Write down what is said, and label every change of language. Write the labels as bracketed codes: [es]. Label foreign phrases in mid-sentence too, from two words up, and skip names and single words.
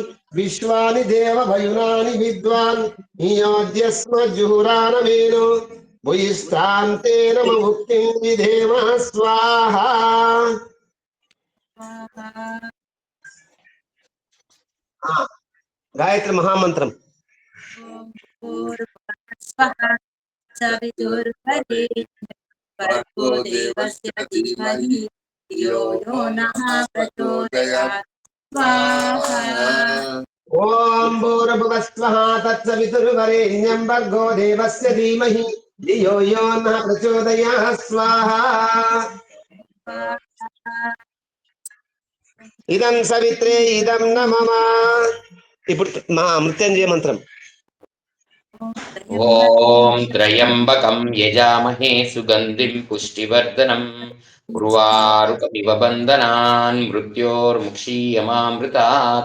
[sa] విశ్వాని దేవభయునాని విద్వాన్ నియోజ్యస్మజ్జుహురానమేను భుయిష్టాంతే నమ ముక్తిం విధేమ స్వాహా. [te] గాయత్రి మహామంత్రం. [sa] भर्गो देवस्य धीमहि धियो यो नः प्रचोदयात् स्वाहा. ఓం భూర్భువస్వః తత్సవితుర్వరేణ్యం భర్గో దేవస్య ధీమహి ధియో యో నః ప్రచోదయాత్ స్వాహా. ఇదం సవిత్రే ఇదం న మమ. [te] ఇప్పుడు మా మృత్యుంజయ మంత్రం. [sa] ఓం త్రయంబకం యజామహే సుగంధిం పుష్టివర్ధనం ఉర్వారుకమివ బంధనాన్ మృత్యోర్ముక్షీయమామృతాత్.